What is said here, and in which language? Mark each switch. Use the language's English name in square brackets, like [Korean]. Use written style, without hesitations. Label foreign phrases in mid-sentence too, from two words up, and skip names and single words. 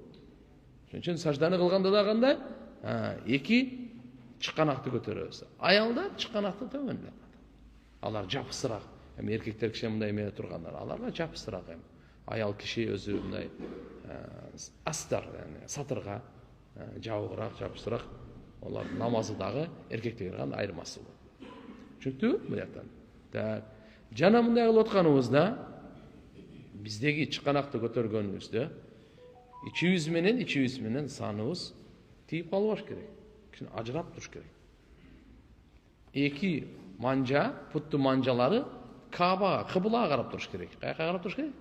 [Kyrgyz] Ошон үчүн сажданы кылганда да кандай? Эки чыканакты көтөрөбүз. Аялдар чыканакты төмөндөп. Алар жапысыраак. Эркектер киши мындай эме тургандар, аларга жапысыраак. Аял киши өзү мындай астар, сатырга жабыгыраак, жапысыраак. Олар намазы дагы эркектерге кандай айырмасы бар. Түшүндүңүзбү? Мынаяктан. Так. Жана мындай кылып атканыбызда биздеги чыканакты көтөргөнүбүздө ичибиз менен саныбыз тийип калбаш керек. Кичине ажырап туруш керек. Эки манжа, путту манжалары Кабага, кыблага карап туруш керек. Каяка карап туруш керек?